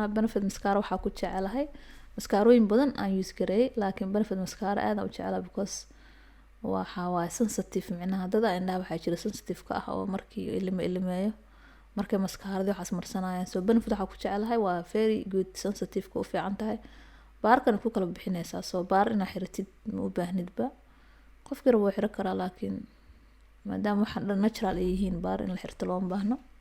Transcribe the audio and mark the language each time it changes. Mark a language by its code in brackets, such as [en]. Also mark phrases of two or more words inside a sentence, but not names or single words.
[so] benefit mascara waxaa ku jecelahay mascarooyin badan aan use gareeyay laakiin benefit mascara aad aan u jecelahay because waxa waa sensitive micnaha dad indhaha waxaa jira sensitive ka ah oo markii ilmeeyo markay mascarada waxaas marsanayaan. So benefit waxaa ku jecelahay waa [en] very good sensitive [so] ka u fiican tahay baarkan ku kala bixinaysaa. So baar inaa xiratid ma u baahnidba qofkii rabo xiro karaa laakiin maadaama waxaan dhan natural ay yihiin baar in la xirto looma baahno.